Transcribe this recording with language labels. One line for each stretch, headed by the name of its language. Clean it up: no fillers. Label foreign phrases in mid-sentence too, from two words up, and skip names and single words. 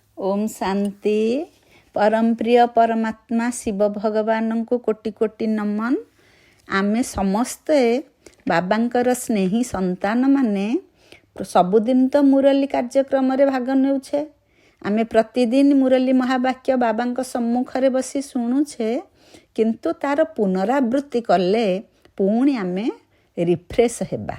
Hindi: ओम शांति। परम प्रिय परमात्मा शिव भगवान को कोटि कोटि नमन।
Odia: ଆମେ ସମସ୍ତେ ବାବାଙ୍କର ସ୍ନେହୀ ସନ୍ତାନ ମାନେ ସବୁଦିନ ତ ମୁରଲୀ କାର୍ଯ୍ୟକ୍ରମ ରେ ଭାଗ ନେଉଛେ। ଆମେ ପ୍ରତିଦିନ ମୁରଲୀ ମହାବାକ୍ୟ ବାବାଙ୍କ ସମ୍ମୁଖରେ ବସି ଶୁଣୁଛେ, କିନ୍ତୁ ତାର ପୁନରାବୃତ୍ତି କଲେ ପୁଣି ଆମେ ରିଫ୍ରେସ ହେବା।